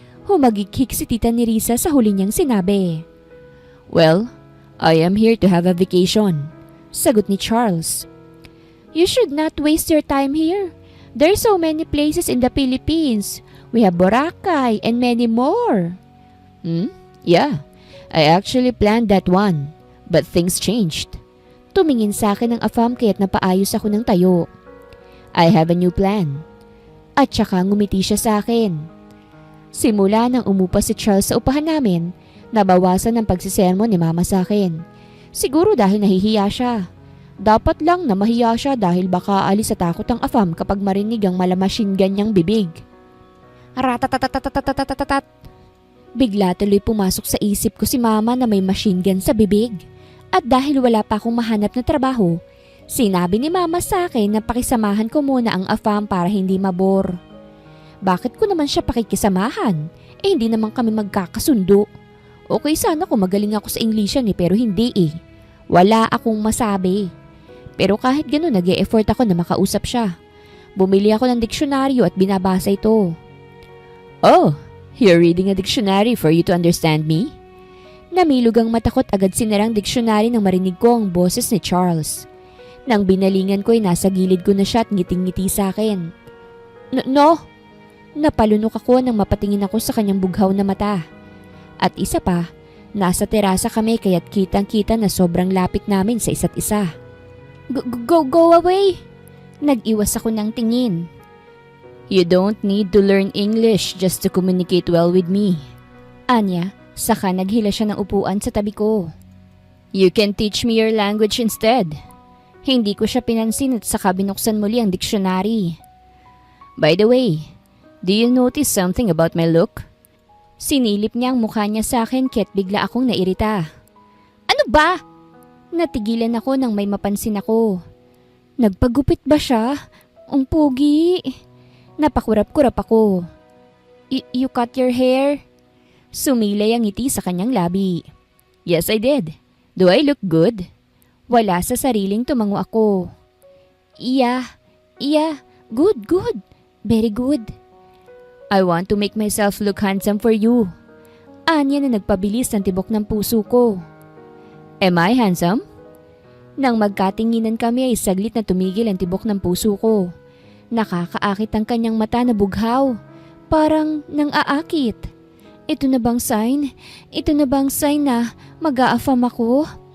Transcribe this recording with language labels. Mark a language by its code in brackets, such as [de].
[tl] Humagikik si Tita Nerissa sa huli niyang sinabi. [en] Well, I am here to have a vacation, [tl] sagot ni Charles. [en] You should not waste your time here. There are so many places in the Philippines. We have Boracay and many more. Yeah, I actually planned that one, but things changed. [tl] Tumingin sa akin ng afam kaya't napaayos ako ng tayo. [en] I have a new plan. [tl] At saka ngumiti siya sa akin. Simula nang umupa si Charles sa upahan namin, nabawasan ng pagsisermon ni Mama sa akin. Siguro dahil nahihiya siya. Dapat lang na mahiya siya dahil baka alis sa takot ang afam kapag marinig ang machine gun niyang bibig. Ratatatatatatatatatat. Bigla tuloy pumasok sa isip ko si Mama na may machine gun sa bibig. At dahil wala pa akong mahanap na trabaho, sinabi ni Mama sa akin na pakisamahan ko muna ang afam para hindi mabor. Bakit ko naman siya pakikisamahan? Hindi naman kami magkakasundo. Okay sana kung magaling ako sa Englisyan pero hindi eh. Wala akong masabi. Pero kahit gano'n nag-e-effort ako na makausap siya. Bumili ako ng diksyonaryo at binabasa ito. [en] Oh, you're reading a dictionary for you to understand me? [tl] Namilog ang matakot agad sinarang diksyonary nang marinig ko ang boses ni Charles. Nang binalingan ko ay nasa gilid ko na siya at ngiting-ngiti sa akin. [en] No! [tl] Napalunok ako nang mapatingin ako sa kanyang bughaw na mata. At isa pa, nasa terasa kami kaya't kitang-kita na sobrang lapit namin sa isa't isa. [en] Go away! [tl] Nag-iwas ako ng tingin. [en] You don't need to learn English just to communicate well with me. [tl] Anya, saka naghila siya ng upuan sa tabi ko. [en] You can teach me your language instead. [tl] Hindi ko siya pinansin at saka binuksan muli ang dictionary. [en] By the way, do you notice something about my look? [tl] Sinilip niya ang mukha niya sa akin kaya't bigla akong nairita. ba? Natigilan ako nang may mapansin ako. Nagpagupit ba siya? Ang pogi. Napakurap-kurap ako. [en] You cut your hair? [tl] Sumilay ang ngiti sa kanyang labi. [en] Yes, I did. Do I look good? [tl] Wala sa sariling tumango ako. [en] Yeah, good. Very good. I want to make myself look handsome for you. [tl] Anya na nagpabilis ng tibok ng puso ko. [en] Am I handsome? [tl] Nang magkatinginan kami ay saglit na tumigil ang tibok ng puso ko. Nakakaakit ang kanyang mata na bughaw. Parang nang aakit. Ito na bang sign? Ito na bang sign na mag-aafam ako?